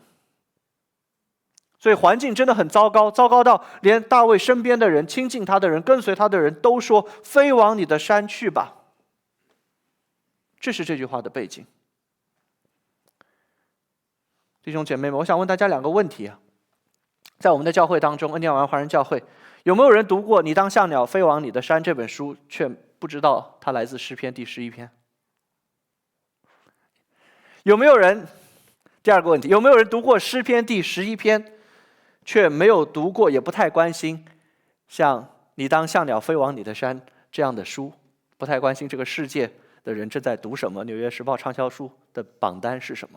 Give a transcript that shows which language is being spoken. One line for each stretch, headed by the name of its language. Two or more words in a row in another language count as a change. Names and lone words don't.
Chinese: 所以環境真的很糟糕，糟糕到連大衛身邊的人、親近他的人、跟隨他的人都說：飛往你的山去吧。這是這句話的背景。弟兄姐妹們，我想問大家2個問題啊。在我們的教會當中，恩典晚安華人教會，有沒有人讀過《你當像鳥飛往你的山》這本書，卻不知道它來自詩篇第11篇？有沒有人？第2個問題，有沒有人讀過詩篇第11篇，卻沒有讀過，也不太關心像《你當像鳥飛往你的山》這樣的書，不太關心這個世界的人正在讀什麼，《紐約時報》暢銷書的榜單是什麼？